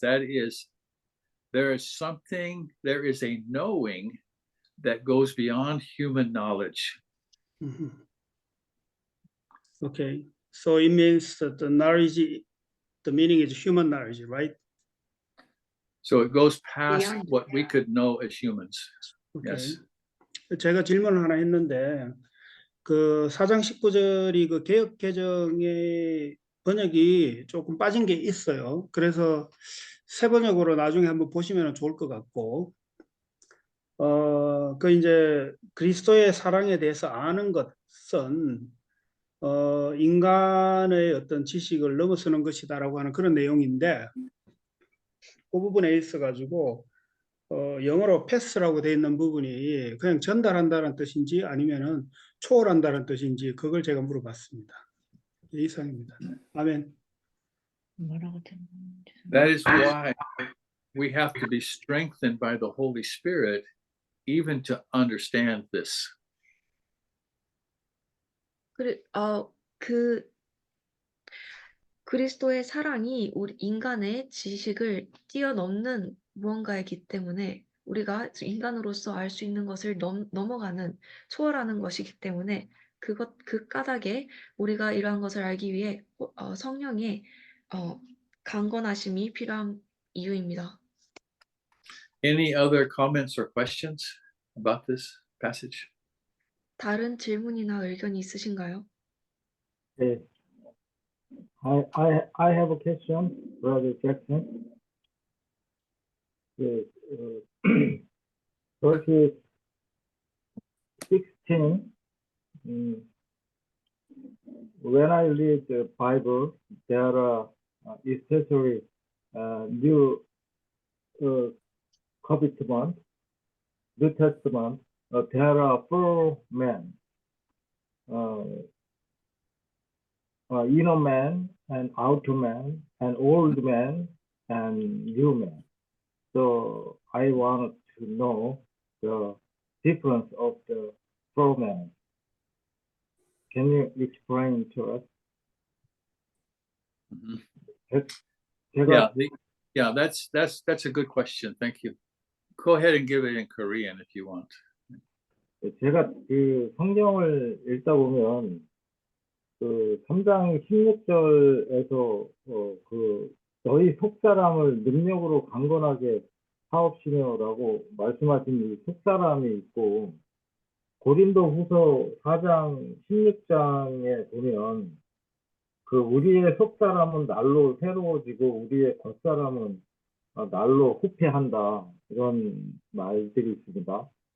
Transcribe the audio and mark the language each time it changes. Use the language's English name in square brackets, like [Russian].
[English] That is, there is a knowing that goes beyond human knowledge. Mhm. Okay, so it means that the knowledge, the meaning is human knowledge, right? So it goes past Beyond. what we could know as humans. Okay. Yes. [Korean] 제가 질문을 하나 했는데 그 4장 19절이 그 개역 개정의 번역이 조금 빠진 게 있어요. 그래서 새 번역으로 나중에 한번 보시면 좋을 것 같고, 그 이제 그리스도의 사랑에 대해서 아는 것은 인간의 어떤 지식을 넘어서는 것이다라고 하는 그런 내용인데, 그 부분에 있어가지고 영어로 패스라고 되어 있는 부분이 그냥 전달한다는 뜻인지 아니면은 초월한다는 뜻인지 그걸 제가 물어봤습니다. 이상입니다. 아멘. 뭐라고 들었는지. [English] That is why we have to be strengthened by the Holy Spirit even to understand this. [Korean] 그 그리스도의 사랑이 우리 인간의 지식을 뛰어넘는 무언가이기 때문에 우리가 인간으로서 알 수 있는 것을 넘어가는 초월하는 것이기 때문에 그 까닭에 우리가 이러한 것을 알기 위해 성령의 강건하심이 필요한 이유입니다. [English] Any other comments or questions about this passage? [Korean] 다른 질문이나 의견이 있으신가요? [English] Yes. I have a question, Brother Jackson. Yes, verse 16. When I read the Bible, there are especially New Covenant, New Testament. There are 4 men. Inner man and outer man and old man and new man. So I want to know the difference of the 4 men. Can you explain to us? Mhm. [Korean] 제가 [English] Yeah, that's a good question. Thank you. Go ahead and give it in Korean if you want. [Korean] 제가 그 성경을 읽다 보면 그 3장 16절에서 그 너희 속사람을 능력으로 강건하게 사옵시며라고 말씀하신 이 속사람이 있고, 고린도후서 4장 16장에 보면 그 우리의 속사람은 날로 새로워지고 우리의 겉사람은 날로 후패한다, 이런 말들이 있습니다.